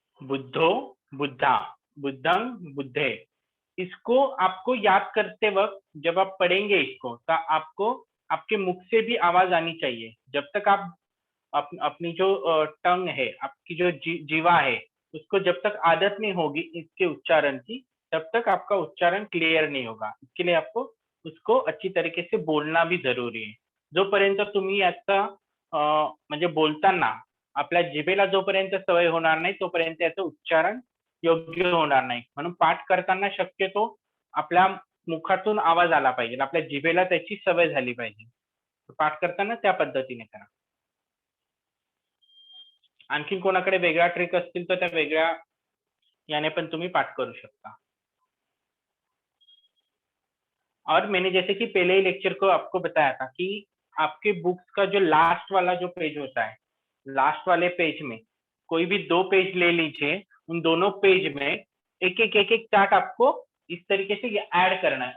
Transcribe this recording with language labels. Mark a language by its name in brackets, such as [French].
[Hindi] बुद्धो बुद्धा, बुद्धं बुद्धे, इसको आपको याद करते वक्त जब आप पढ़ेंगे इसको, तो आपको आपके मुख से भी आवाज आनी चाहिए। जब तक आप अपनी जो टंग है, आपकी जो जीवा है, उसको जब तक आदत नहीं होगी इसके उच्चारण की, तब तक आपका उच्चारण क्लियर नहीं होगा। इसके लिए आपको उसको अच्छी तरीके से बोलना भी जरुरी आहे। [Marathi] जोपर्यंत तुम्ही याचा म्हणजे बोलताना आपल्या जिभेला जोपर्यंत सवय होणार नाही तोपर्यंत याचं उच्चारण योग्य होणार नाही। म्हणून पाठ करताना शक्यतो आपल्या मुखातून आवाज आला पाहिजे, आपल्या जिभेला त्याची सवय झाली पाहिजे। पाठ करताना त्या पद्धतीने करा। आणखीन कोणाकडे वेगळा ट्रिक असतील तर त्या वेगळ्या याने पण तुम्ही पाठ करू शकता। [Hindi] और मैंने जैसे कि पहले ही लेक्चर को आपको बताया था कि आपके बुक्स का जो लास्ट वाला जो पेज होता है, लास्ट वाले पेज में कोई भी 2 पेज ले लीजिए, उन दोनों पेज में एक एक चार्ट आपको इस तरीके से ऐड करना है।